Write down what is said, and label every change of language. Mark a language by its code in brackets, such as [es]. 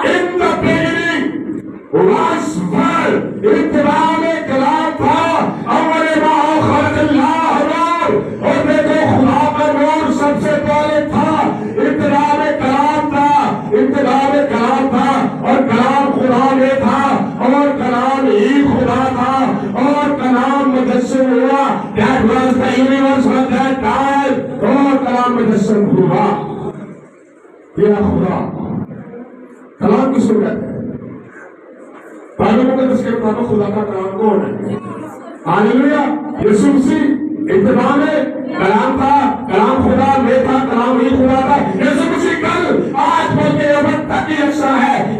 [en] In the beginning was word. [ur] ابتدا میں کلام تھا. [ar] اول ما خلق اللہ نور. [ur] اور دیکھو خدا کا نور سب سے پہلے تھا. ابتدا میں کلام تھا، ابتدا میں کلام تھا اور کلام خدا میں تھا اور کلام ہی خدا تھا اور کلام مجسم ہوا. [en] That was the universe at that time. [ur] اور کلام مجسم ہوا. یہ خدا. کلام کس کو کہتے ہیں؟ بائبل مقدس کے مطابق خدا کا کلام کون ہے؟ ہاللیلویا. یسوع مسیح ابتدا میں کلام تھا، کلام خدا میں تھا، کلام ہی خدا تھا. یسوع مسیح کل آج بلکہ ابد تک یکساں ہے.